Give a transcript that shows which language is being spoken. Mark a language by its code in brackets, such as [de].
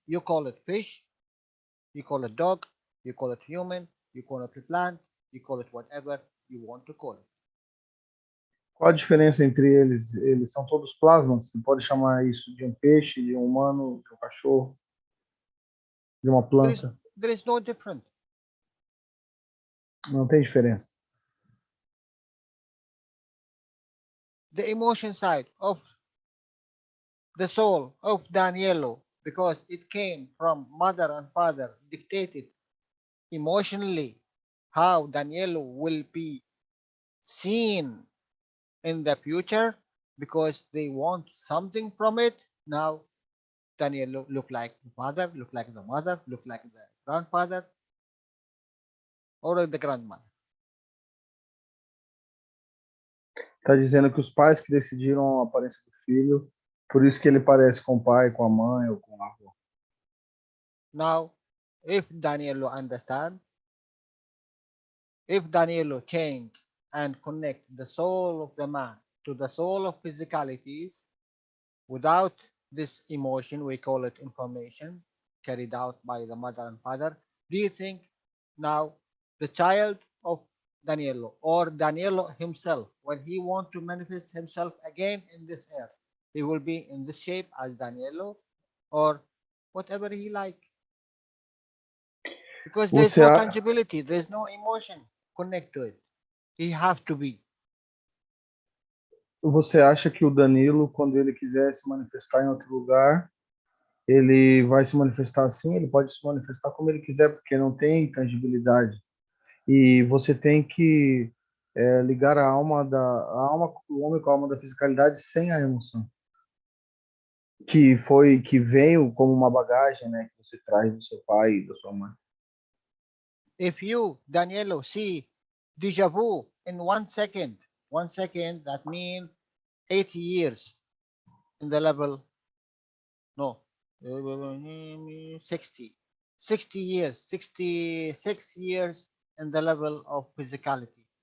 [en] You call it fish, you call it dog, you call it human, you call it a plant, you call it whatever you want to call it. [pt] Qual a diferença entre eles? Eles são todos plasmas. Você pode chamar isso de um peixe, de um humano, de um cachorro, de uma planta. [en] There is no difference. [pt] Não tem diferença. [en] The emotion side of the soul of Danielo, because it came from mother and father, dictated emotionally how Danielo will be seen in the future, because they want something from it. Now Danielo look like the father, look like the mother, look like the grandfather, or the grandmother. [pt] Está dizendo que os pais que decidiram a aparência do filho, por isso que ele parece com o pai, com a mãe ou com a avó. [en] Now, if Danielo understand, if Danielo change and connect the soul of the man to the soul of physicalities, without this emotion, we call it information, carried out by the mother and father, do you think now the child of Danielo or Danielo himself, when he want to manifest himself again in this earth, he will be in this shape as Danielo or whatever he like? Because there's no tangibility, there's no emotion connect to it. He have to be. [pt] Você acha que o Danilo, quando ele quiser se manifestar em outro lugar, ele vai se manifestar assim? Ele pode se manifestar como ele quiser, porque não tem tangibilidade. E você tem que ligar a alma do homem com a alma da fisicalidade sem a emoção, que veio como uma bagagem, né, que você traz do seu pai e da sua mãe. [en] If you, Danielo, see déjà vu in 1 second, that means 80 years in the level, no, 60 years, 66 years in the level of physicality.